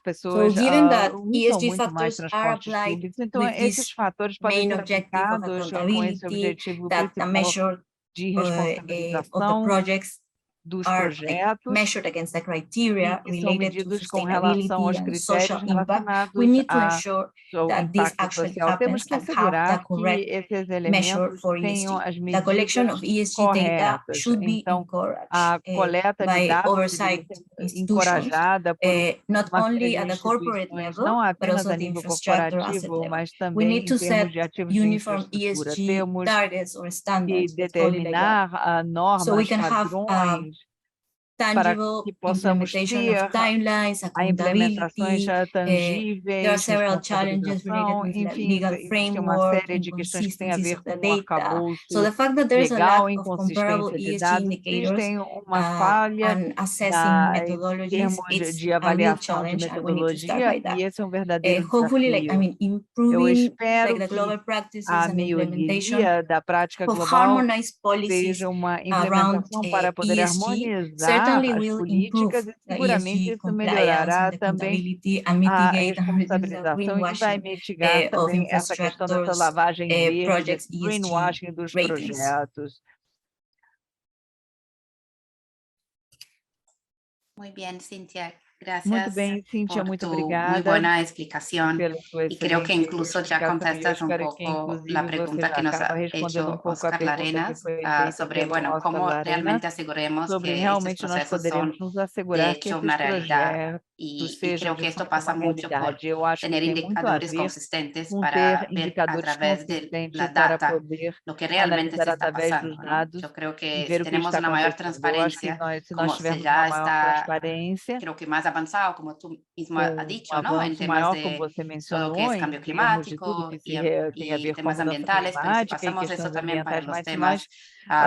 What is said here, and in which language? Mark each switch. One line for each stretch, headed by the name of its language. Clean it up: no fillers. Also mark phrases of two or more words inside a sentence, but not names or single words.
Portuguese: pessoas
English: given that
Portuguese: usam
English: ESG
Portuguese: muito mais
English: factors are
Portuguese: transportes
English: applied
Portuguese: públicos. Então,
English: with
Portuguese: esses
English: this
Portuguese: fatores podem
English: main
Portuguese: ser
English: objective of
Portuguese: aplicados com esse
English: accountability,
Portuguese: objetivo
English: that the
Portuguese: principal
English: measure
Portuguese: de
English: of the
Portuguese: responsabilização
English: projects
Portuguese: dos
English: are
Portuguese: projetos
English: measured against the
Portuguese: e
English: criteria
Portuguese: que são
English: related to
Portuguese: medidos com relação aos
English: sustainability and social
Portuguese: critérios
English: impact. We
Portuguese: relacionados
English: need to
Portuguese: ao
English: ensure that this
Portuguese: impacto
English: actually
Portuguese: social. Temos
English: happens
Portuguese: que
English: and have the
Portuguese: assegurar que
English: correct
Portuguese: esses
English: measure
Portuguese: elementos
English: for
Portuguese: tenham
English: ESG.
Portuguese: as
English: The collection
Portuguese: medidas
English: of ESG data
Portuguese: corretas.
English: should be
Portuguese: Então,
English: encouraged
Portuguese: a coleta de
English: by
Portuguese: dados
English: oversight
Portuguese: deveria ser
English: institutions,
Portuguese: encorajada por
English: not
Portuguese: uma série
English: only
Portuguese: de
English: at the corporate
Portuguese: instituições,
English: level,
Portuguese: não
English: but
Portuguese: apenas
English: also
Portuguese: a
English: at the
Portuguese: nível
English: infrastructure asset
Portuguese: corporativo,
English: level.
Portuguese: mas
English: We
Portuguese: também
English: need to
Portuguese: em termos
English: set
Portuguese: de ativos de
English: uniform
Portuguese: infraestrutura.
English: ESG
Portuguese: Temos
English: targets or
Portuguese: que
English: standards, let's call it like that,
Portuguese: determinar
English: so we
Portuguese: normas,
English: can have
Portuguese: padrões, para
English: tangible
Portuguese: que possamos
English: implementation
Portuguese: ter
English: of timelines,
Portuguese: a implementações
English: accountability. There are
Portuguese: tangíveis,
English: several challenges related
Portuguese: responsabilização,
English: with the
Portuguese: enfim,
English: legal
Portuguese: existe uma
English: framework
Portuguese: série de questões que têm a
English: inconsistencies
Portuguese: ver
English: of the
Portuguese: com o
English: data. So
Portuguese: arcabouço
English: the fact that there's a
Portuguese: legal,
English: lack of comparable
Portuguese: inconsistência de
English: ESG
Portuguese: dados,
English: indicators
Portuguese: existem uma falha
English: and assessing
Portuguese: em
English: methodologies,
Portuguese: termos
English: it's
Portuguese: de
English: a real
Portuguese: avaliação de
English: challenge, and we need to start
Portuguese: metodologia,
English: by that.
Portuguese: e esse é um verdadeiro
English: Hopefully, like, I
Portuguese: desafio.
English: mean,
Portuguese: Eu
English: improving
Portuguese: espero
English: like the
Portuguese: que
English: global practices
Portuguese: a
English: and implementation
Portuguese: melhoria da prática
English: of
Portuguese: global
English: harmonized policies
Portuguese: seja uma
English: around
Portuguese: implementação para poder
English: ESG
Portuguese: harmonizar
English: certainly
Portuguese: as
English: will improve
Portuguese: políticas e
English: the
Portuguese: seguramente
English: ESG
Portuguese: isso
English: compliance and
Portuguese: melhorará
English: the
Portuguese: também
English: accountability and
Portuguese: a
English: mitigate and reduce the
Portuguese: responsabilização e vai
English: greenwashing
Portuguese: mitigar
English: of
Portuguese: também essa questão dessa
English: infrastructures
Portuguese: lavagem verde,
English: projects
Portuguese: desse
English: ESG
Portuguese: greenwashing dos
English: ratings.
Portuguese: projetos.
Spanish: Muy bien, Cintia.
Portuguese: Muito
Spanish: Gracias
Portuguese: bem, Cíntia,
Spanish: por
Portuguese: muito
Spanish: tu muy
Portuguese: obrigada
Spanish: buena explicación.
Portuguese: pela sua
Spanish: Y creo que
Portuguese: excelente
Spanish: incluso ya
Portuguese: explicação, e eu
Spanish: contestas un
Portuguese: espero que,
Spanish: poco la
Portuguese: inclusive, você
Spanish: pregunta
Portuguese: já
Spanish: que nos
Portuguese: acaba
Spanish: ha
Portuguese: respondendo
Spanish: hecho
Portuguese: pouco a
Spanish: Oscar
Portuguese: pergunta que
Spanish: Larenas
Portuguese: foi feita
Spanish: sobre,
Portuguese: pelo
Spanish: bueno,
Portuguese: Oscar
Spanish: cómo
Portuguese: Larenas,
Spanish: realmente aseguremos
Portuguese: sobre
Spanish: que estos
Portuguese: realmente nós
Spanish: procesos son
Portuguese: poderíamos nos
Spanish: de
Portuguese: assegurar que
Spanish: hecho
Portuguese: esses
Spanish: una realidad.
Portuguese: projetos
Spanish: Y
Portuguese: sejam
Spanish: creo
Portuguese: de
Spanish: que esto
Portuguese: fato
Spanish: pasa
Portuguese: uma
Spanish: mucho por
Portuguese: realidade. Eu acho que
Spanish: tener
Portuguese: tem muito a
Spanish: indicadores
Portuguese: ver
Spanish: consistentes
Portuguese: com ter
Spanish: para ver a
Portuguese: indicadores
Spanish: través de la
Portuguese: consistentes para
Spanish: data
Portuguese: poder
Spanish: lo que realmente
Portuguese: analisar
Spanish: se está
Portuguese: através
Spanish: pasando,
Portuguese: dos
Spanish: ¿no?
Portuguese: dados
Spanish: Yo creo
Portuguese: e
Spanish: que
Portuguese: ver
Spanish: si
Portuguese: o que
Spanish: tenemos
Portuguese: está
Spanish: una mayor
Portuguese: acontecendo. Eu acho que
Spanish: transparencia,
Portuguese: se nós
Spanish: como se
Portuguese: tivermos
Spanish: ya
Portuguese: uma maior
Spanish: está,
Portuguese: transparência,
Spanish: creo que más avanzado, como tú mismo has
Portuguese: com
Spanish: dicho,
Portuguese: um
Spanish: ¿no? En
Portuguese: avanço
Spanish: temas
Portuguese: maior, como
Spanish: de
Portuguese: você
Spanish: todo lo que
Portuguese: mencionou,
Spanish: es
Portuguese: em
Spanish: cambio
Portuguese: termos de tudo
Spanish: climático
Portuguese: que tem a
Spanish: y
Portuguese: ver com a
Spanish: temas
Portuguese: mudança
Spanish: ambientales, pero si
Portuguese: climática e
Spanish: pasamos eso
Portuguese: questões
Spanish: también para
Portuguese: ambientais,
Spanish: los
Portuguese: mas se
Spanish: temas
Portuguese: nós